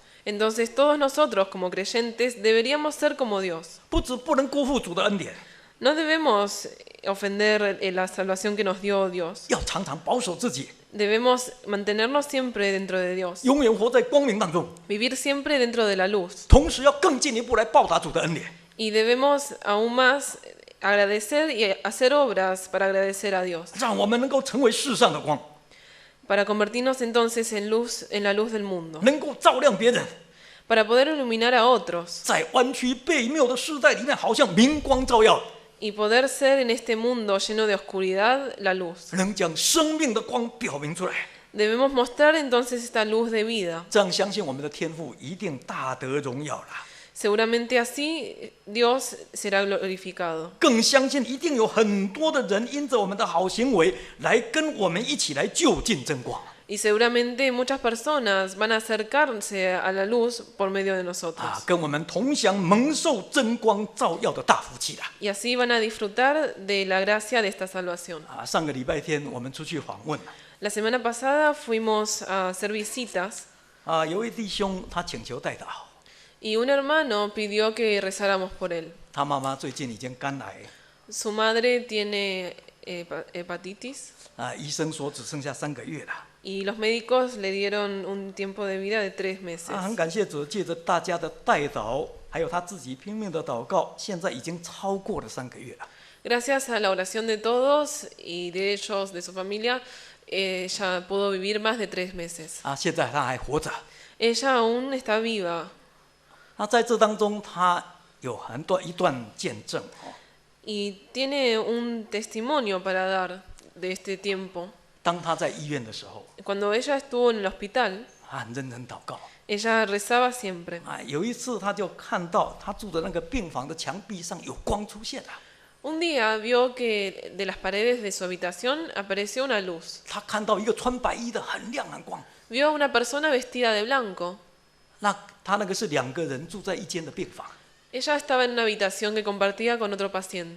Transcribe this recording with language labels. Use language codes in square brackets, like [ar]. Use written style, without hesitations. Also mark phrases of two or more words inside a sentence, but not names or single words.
[es] Entonces todos nosotros como creyentes deberíamos ser como Dios. [zh] 不只不能辜负主的恩典， [es] No debemos ofender la salvación que nos dio Dios. [zh] 要常常保守自己， [es] Debemos mantenernos siempre dentro de Dios. [zh] 永远活在光明当中， [es] Vivir siempre dentro de la luz. [zh] 同时要更进一步来报答主的恩典。 [es] Y debemos aún más agradecer y hacer obras para agradecer a Dios. [zh] 让我们能够成为世上的光， [es] Para convertirnos entonces en la luz del mundo. [zh] 能够照亮别人， [es] Para poder iluminar a otros. [zh] 在弯曲悖谬的时代里面，好像明光照耀， [es] Y poder ser en este mundo lleno de oscuridad la luz. [zh] 能将生命的光表明出来。 [es] Debemos mostrar entonces esta luz de vida. [zh] 这样，相信我们的天父一定大得荣耀了。 [es] Seguramente así Dios será glorificado. [zh] 更相信一定有很多的人因着我们的好行为，来跟我们一起来就近真光。 [es] Y seguramente muchas personas van a acercarse a la luz por medio de nosotros. [zh] 跟我们同享蒙受真光照耀的大福气啦！ [es] Y así van a disfrutar de la gracia de esta salvación. [zh] 上个礼拜天我们出去访问， [es] La semana pasada fuimos a hacer visitas [zh] 有位弟兄他请求代祷， [es] y un hermano pidió que rezáramos por él. [zh] 他妈妈最近已经肝癌， [es] Su madre tiene hepatitis [zh] 医生说只剩下3个月了。 [es] y los médicos le dieron un tiempo de vida de 3 meses. [zh] 很感谢主，借着大家的代祷，还有他自己拼命的祷告，现在已经超过了3个月了。 [es] Gracias a la oración de todos y de ellos, de su familia, ella pudo vivir más de 3 meses. [zh] 现在他还活着。 [es] Ella aún está viva [zh] 那在这当中，他有一段见证。 [es] y tiene un testimonio para dar de este tiempo. [zh] 当他在医院的时候， [es] Cuando ella estuvo en el hospital, [zh] 他很认真祷告。 [es] ella rezaba siempre. [zh] 有一次他就看到他住的那个病房的墙壁上有光出现了。 [es] Un día vio que de las paredes de su habitación apareció una luz. [zh] 他看到一个穿白衣的很亮很光。 [es] Vio a una persona vestida de blanco. [zh] 他那个是2个人住在一间的病房， [es] Ella estaba en una habitación que compartía con otro paciente.